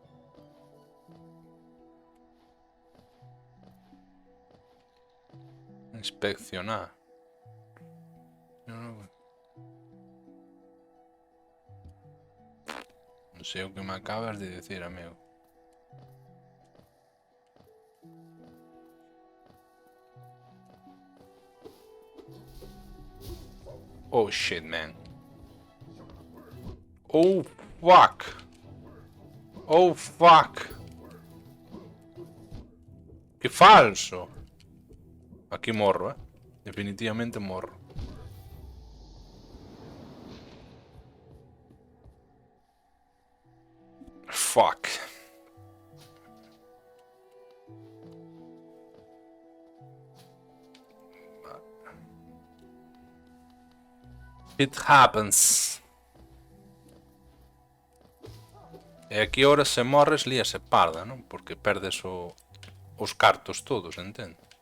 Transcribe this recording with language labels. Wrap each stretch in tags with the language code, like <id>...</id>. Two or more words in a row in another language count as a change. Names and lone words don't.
<gl>Inspeccionar. Non sei o que me acabas de decir, amigo.</gl> <en>Oh shit, man. Oh fuck. Oh fuck.</en> <gl>Que falso. Aquí morro, definitivamente morro.</gl> <en>Fuck. It happens.</en> <gl>E aquí ahora se morres líase parda, non? Porque perdes os cartos todos, entende?</gl>